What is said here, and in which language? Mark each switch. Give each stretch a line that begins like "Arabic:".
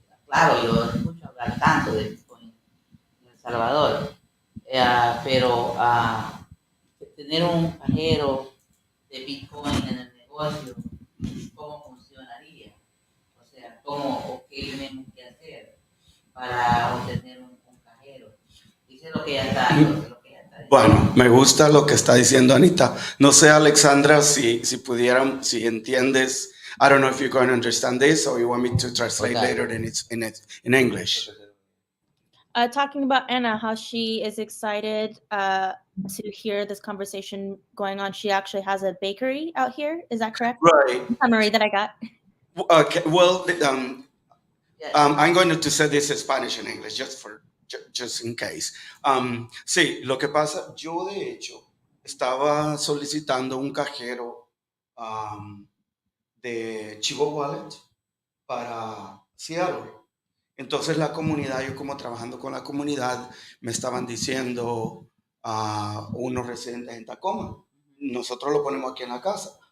Spanish: Claro, yo escucho hablar tanto de Bitcoin en El Salvador, pero tener un cajero de Bitcoin en el negocio, ¿cómo funcionaría? O sea, ¿o qué tenemos que hacer para obtener un cajero? Dice lo que ya está. Bueno, me gusta lo que está diciendo Anita. No sé, Alexandra, si entiendes.
English: I don't know if you're going to understand this or you want me to translate later in English. talking about Anna, how she is excited to hear this conversation going on. She actually has a bakery out here. Is that correct? Right. Summary that I got. Okay. Well, Yeah. I'm going to say this in Spanish and English just in case.
Spanish: Sí, lo que pasa, yo de hecho estaba solicitando un cajero de Chivo Wallet para Seattle. Entonces la comunidad, yo como trabajando con la comunidad, me estaban diciendo a unos residentes en Tacoma, nosotros lo ponemos aquí en la casa.